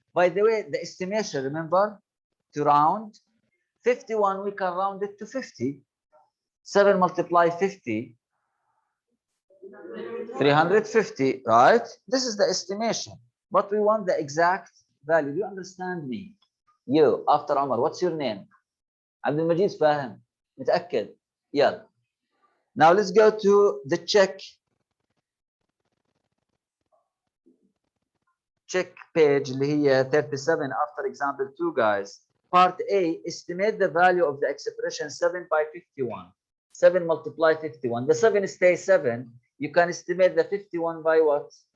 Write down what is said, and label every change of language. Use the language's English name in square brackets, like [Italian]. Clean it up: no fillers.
[English] By the way, the estimation, remember, to round 51, we can round it to 50. 7 multiply 50. 350, right? This is the estimation, but we want the exact value. Do you understand me? You, after Omar, what's your name? [Arabic] عبد المجيد فاهم متأكد يلا. [English] Now let's go to the check page [Arabic] اللي هي [English] 37 after example 2, guys. Part A, estimate the value of the expression 7 by 51. 7 multiply 51. The 7 stays 7. You can estimate the 51 by what?